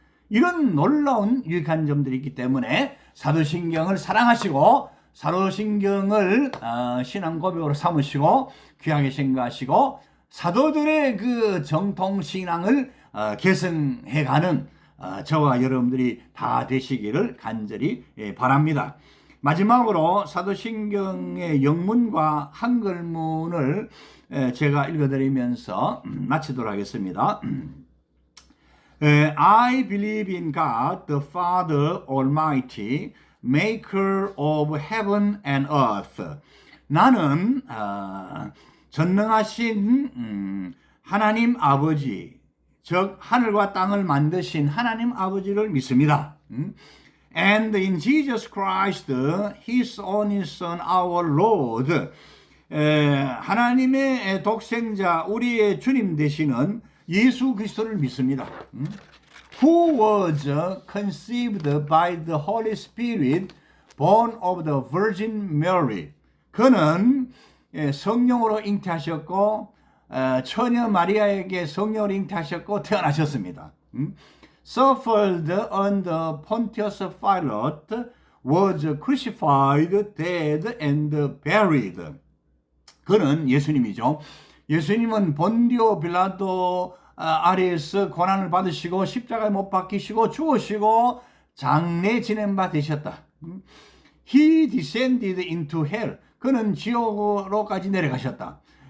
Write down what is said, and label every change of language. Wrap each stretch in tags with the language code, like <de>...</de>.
<ko>이런 놀라운 유익한 점들이 있기 때문에 사도신경을 사랑하시고 사도신경을 신앙 고백으로 삼으시고 귀하게 생각하시고 사도들의 그 정통신앙을 계승해가는 저와 여러분들이 다 되시기를 간절히 바랍니다. 마지막으로 사도신경의 영문과 한글문을 제가 읽어드리면서 마치도록 하겠습니다.</ko> <en>I believe in God, the Father Almighty, maker of heaven and earth.</en> <ko>나는 전능하신 하나님 아버지, 즉 하늘과 땅을 만드신 하나님 아버지를 믿습니다.</ko> <en>And in Jesus Christ, His only Son, our Lord.</en> <ko>하나님의 독생자, 우리의 주님 되시는 예수 그리스도를 믿습니다.</ko> <en>Who was conceived by the Holy Spirit, born of the Virgin Mary.</en> <ko>그는 성령으로 잉태하셨고 처녀 마리아에게 성령으로 잉태하셨고 태어나셨습니다.</ko> <en>Suffered under Pontius Pilate, was crucified, dead and buried.</en> <ko>그는 예수님이죠. 예수님은 본디오 빌라도 아래에서 고난을 받으시고 십자가에 못 박히시고 죽으시고 장례 지낸 바 되셨다.</ko> <en>He descended into hell.</en> <ko>그는 지옥으로까지 내려가셨다.</ko>